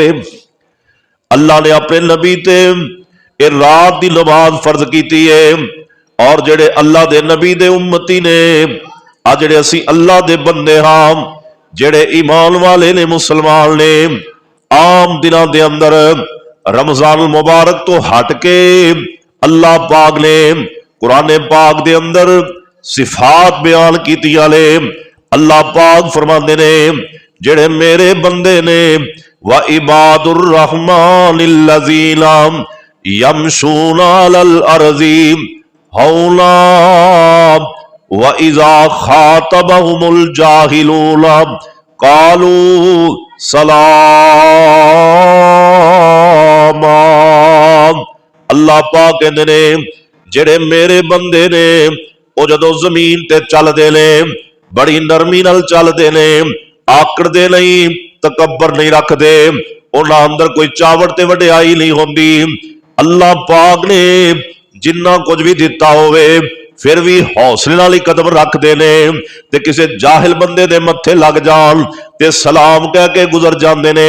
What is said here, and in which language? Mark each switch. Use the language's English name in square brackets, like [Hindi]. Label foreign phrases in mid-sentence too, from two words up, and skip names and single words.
[Punjabi] اللہ نے اپنے نبی تے یہ رات کی نماز فرض کی ہے، اور جیہڑے اللہ دے نبی دے امتی نے، آ جیہڑے اسی اللہ دے بندے ہاں، جیہڑے ایمان والے نے، مسلمان نے، عام دنوں کے اندر رمضان مبارک توں ہٹ کے اللہ پاک نے قرآن پاک دے اندر صفات بیان کیتیاں نے. اللہ پاک فرماتے نے، جیہڑے میرے بندے نے, [Arabic] وعباد الرحمن الذين يمشون على الأرض هونا وإذا خاطبهم الجاهلون قالوا سلاما. [Punjabi] اللہ پاک کہتے نے، جیہڑے میرے بندے نے وہ جدوں زمین تے چلتے نے بڑی نرمی نال چلتے نے، آکڑتے نہیں، تکبر نہیں رکھتے، اونہاں اندر کوئی چاوڑ تے وڈیائی نہیں ہوندی. اللہ پاک نے جنا کچھ بھی دتا ہووے فیر بھی حوصلے نال ہی قدم رکھتے نے، تے کسی جاہل بندے دے متھے لگ جان تے سلام کہہ کے گزر جاتے نے.